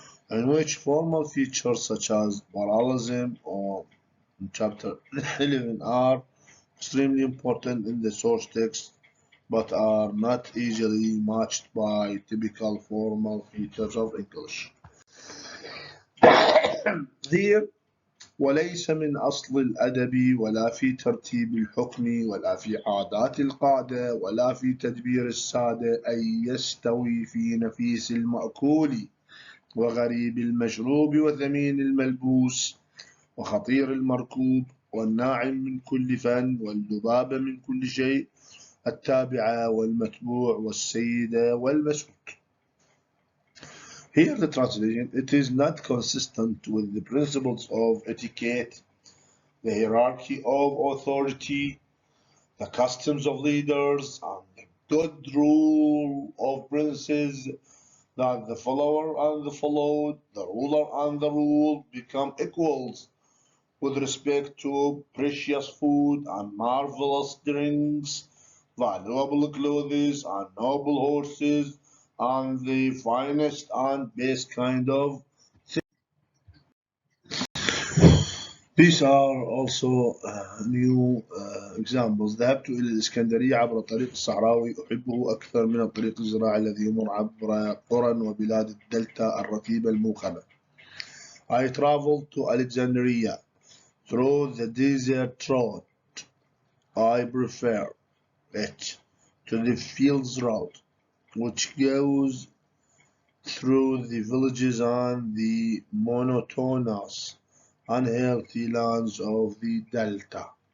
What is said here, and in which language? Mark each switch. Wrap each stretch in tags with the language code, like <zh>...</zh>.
<en>in which formal features such as parallelism or in chapter 11 are extremely important in the source text but are not easily matched by typical formal features of English. Here</en> <ar>وليس من أصل الأدب ولا في ترتيب الحكم ولا في عادات القادة ولا في تدبير السادة أن يستوي في نفيس المأكول وغريب المشروب وثمين الملبوس وخطير المركوب والناعم من كل فن والذباب من كل شيء التابعة والمتبوع والسيدة والمسود.</ar> <en>Here the translation, it is not consistent with the principles of etiquette, the hierarchy of authority, the customs of leaders, and the good rule of princes, that the follower and the followed, the ruler and the ruled become equals with respect to precious food and marvelous drinks, valuable clothes and noble horses, and the finest and best kind of. These are also new examples.</en> <ar>ذهبت إلى الإسكندرية عبر الطريق الصحراوي أحبه أكثر من الطريق الزراعي الذي يمر عبر قرى وبلاد الدلتا الرطيبة الموخمة.</ar> <en>I traveled to Alexandria through the desert road. I prefer it to the fields road, which goes through the villages and the monotonous, unhealthy lands of the Delta.</en>